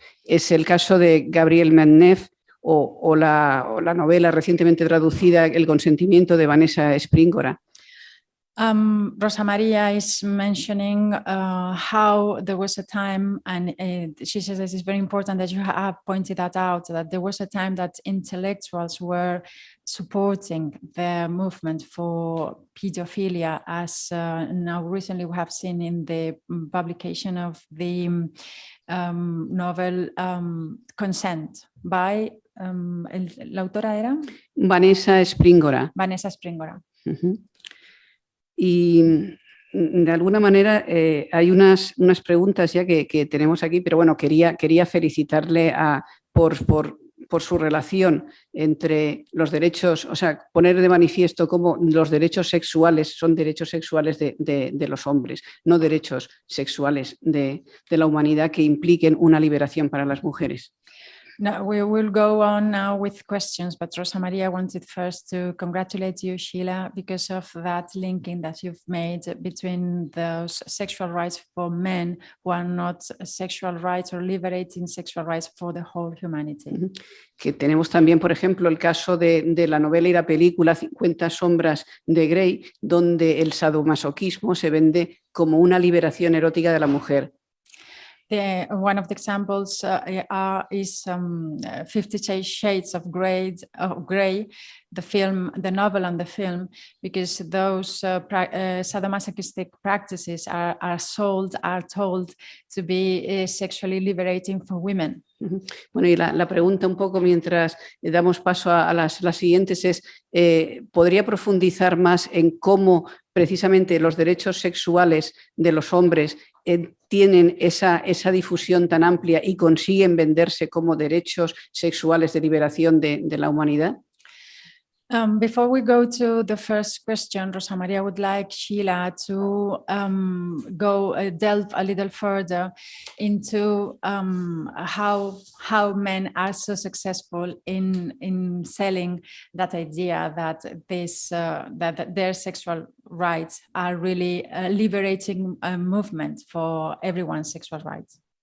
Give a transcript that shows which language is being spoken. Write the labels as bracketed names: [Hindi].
[Spanish] Es el caso de Gabriel Mennev o la novela recientemente traducida El consentimiento de Vanessa Springora. [English] Rosa Maria is mentioning how there was a time, and she says this is very important that you have pointed that out, that there was a time that intellectuals were supporting the movement for pedophilia, as now recently we have seen in the publication of the novel Consent by, [Spanish] la autora era? Vanessa Springora. Vanessa Springora. Y de alguna manera hay unas preguntas ya que tenemos aquí, pero bueno, quería felicitarle por su relación entre los derechos, o sea, poner de manifiesto cómo los derechos sexuales son derechos sexuales de los hombres, no derechos sexuales de la humanidad que impliquen una liberación para las mujeres. [English] No, we will go on now with questions, but Rosa Maria wanted first to congratulate you, Sheila, because of that linking that you've made between those sexual rights for men who are not sexual rights or liberating sexual rights for the whole humanity. [Spanish] Que tenemos también, por ejemplo, el caso de la novela y la película 50 sombras de Grey, donde el sadomasoquismo se vende como una liberación erótica de la mujer. [English] One of the examples is 50 Shades of Grey, the film, the novel and the film, because those sadomasochistic practices are told to be sexually liberating for women. [Spanish] Bueno, y la pregunta un poco mientras damos paso a las siguientes es, ¿podría profundizar más en cómo precisamente los derechos sexuales de los hombres tienen esa difusión tan amplia y consiguen venderse como derechos sexuales de liberación de la humanidad? [English] Before we go to the first question, Rosa Maria would like Sheila to delve a little further into how men are so successful in selling that idea that that their sexual rights are really a liberating movement for everyone's sexual rights.